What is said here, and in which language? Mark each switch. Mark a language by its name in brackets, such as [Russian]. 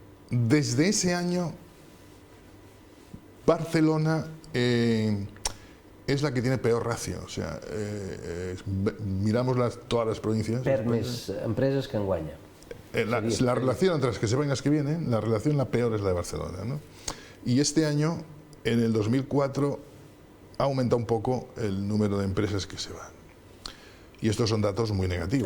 [Spanish] Desde ese año, Barcelona es la que tiene peor ratio. O sea, miramos todas las provincias. [Catalan] Perd més empreses que en guanya. [Spanish] La relación entre las que se van y las que vienen, la peor es la de Barcelona, ¿no? Y este año, en el 2004, ha aumentado un poco el número de empresas que se van. Y estos son datos muy negativos.